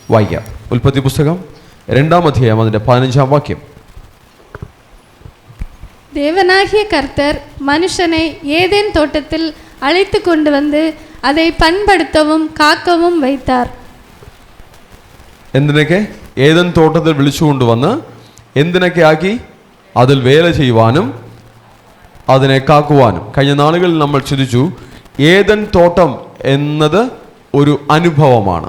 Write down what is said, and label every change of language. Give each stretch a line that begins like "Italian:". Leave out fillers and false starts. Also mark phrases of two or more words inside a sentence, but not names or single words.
Malayalam: വായിക്കാം. ഉൽപ്പത്തി പുസ്തകം 2-ാം അധ്യായം അതിൻ്റെ 15-ാം വാക്യം.
Tamil: தேவனாகிய கர்த்தர் மனுஷனை ஏதேன் தோட்டத்தில் அழைத்து கொண்டு வந்து அதை பண்படுத்தவும் കാക്കവും வைத்தார்.
Malayalam: എന്തിനൊക്കെ? ഏദൻ തോട്ടത്തിൽ വിളിച്ചുകൊണ്ടുവന്ന് എന്തിനൊക്കെ ആക്കി? അതിൽ വേല ചെയ്യുവാനും അതിനെ കാക്കുവാനും. കഴിഞ്ഞ നാളുകളിൽ നമ്മൾ ചിന്തിച്ചു, ഏദൻ തോട്ടം എന്നത് ഒരു അനുഭവമാണ്.